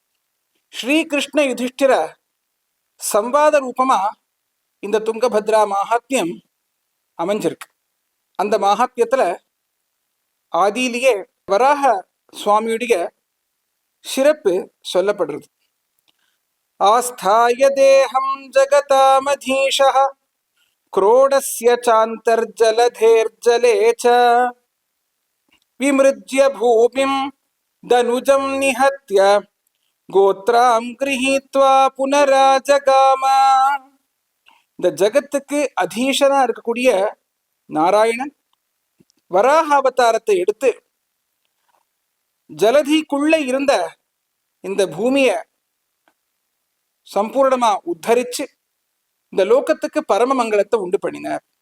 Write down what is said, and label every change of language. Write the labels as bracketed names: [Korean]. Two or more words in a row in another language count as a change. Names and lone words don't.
[Tamil] ஸ்ரீகிருஷ்ண யுதிஷ்டிர சம்வாத ரூபமா இந்த துங்கபத்ரா மகாத்மியம் அமைஞ்சிருக்கு. அந்த மகாத்மியத்துல ஆதியிலேயே வராக சுவாமியுடைய சிறப்பு சொல்லப்படுறது. [Sanskrit] आस्थाय देहं जगतामधीशः क्रोडस्य चान्तर्जलधेर्जले च विमृज्य भूमिं दनुजं निहत्य गोत्रां गृहीत्वा पुनराजगाम. [Tamil] இந்த ஜகத்துக்கு அதீஷனா இருக்கக்கூடிய நாராயணன் வராக அவதாரத்தை எடுத்து ஜலதிக்குள்ள இருந்த இந்த பூமிய சம்பூர்ணமா உத்தரிச்சு இந்த லோகத்துக்கு பரம மங்களத்தை உண்டு பண்ணினார்.